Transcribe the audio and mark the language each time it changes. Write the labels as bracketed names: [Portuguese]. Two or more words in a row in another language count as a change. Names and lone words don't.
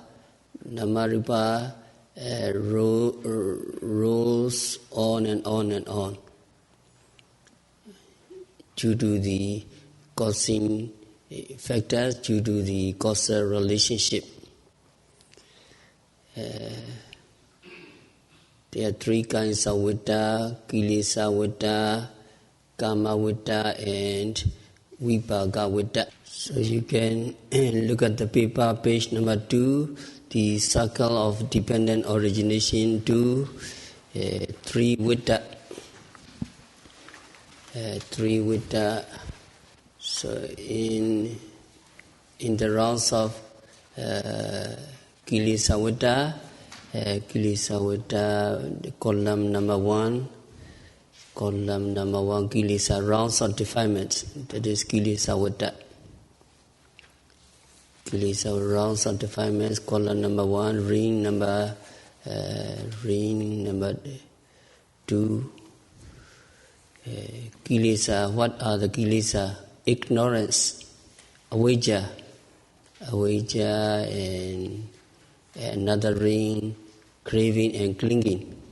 [English] Namarupa rolls on and on and on due to the causing factors, due to the causal relationship. There are 3 kinds of vitta: [Pali] kilesa vitta, kama vitta, [English] and [Pali] vipaka vitta. [English] So you can look at the paper, page number 2, the circle of dependent origination 2, 3 vitta. 3 vitta. So in the rounds of [Pali] kilesa vitta, [English] column number 1, kilesa, rounds of defilements, that is [Pali] kilesa vitta. [English] Kilesa, rounds of defilements, column number 1, ring number 2. Kilesa, what are the kilesa? Ignorance, avijja, and another ring, craving and clinging.